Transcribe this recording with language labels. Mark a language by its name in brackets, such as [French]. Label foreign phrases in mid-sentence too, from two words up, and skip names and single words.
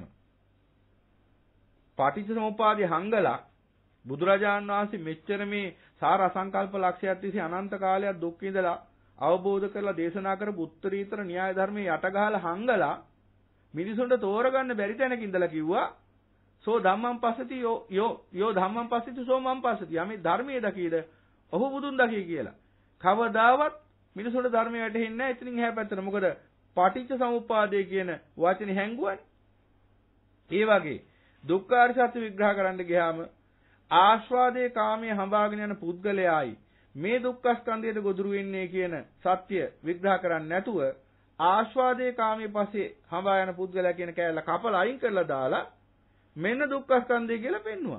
[Sinhala] පටිච්චසමුප්පාදේ හංගලා බුදුරජාන් වහන්සේ මෙච්චර මේ සාර අසංකල්ප ලක්ෂයක් තිස්සේ අනන්ත කාලයක් දුක් විඳලා අවබෝධ කරලා දේශනා කරපු උත්තරීතර න්‍යාය ධර්මයේ යට ගහලා හංගලා මිනිසුන්ට තෝරගන්න බැරි තැනක ඉඳලා කිව්වා [Pali] සෝ ධම්මං පස්සති යෝ ධම්මං පස්සති සෝ මං පස්සති. [Sinhala] යමේ ධර්මයේ දකීද ඔහු බුදුන් දකී කියලා. කවදාවත් මිනිසුන්ට ධර්මයේ වැටහෙන්නේ නැහැ. එතනින් එහා පැත්තට. මොකද පටිච්ච සමුප්පාදේ කියන වචනේ හැංගුවනේ. ඒ වගේ දුක්ඛාර සත්‍ය විග්‍රහ කරන්න ගියාම ආස්වාදයේ කාමයේ හඹාගෙන යන පුද්ගලයායි මේ දුක්ඛ ස්කන්ධයට ගොදුරු වෙන්නේ කියන සත්‍ය විග්‍රහ කරන්නේ නැතුව ආස්වාදයේ කාමයේ පස්සේ හඹා යන පුද්ගලයා කියන කෑල්ල කපලා අයින් කරලා දාලා මෙන්න දුක්ඛ ස්කන්ධය කියලා පෙන්නවා.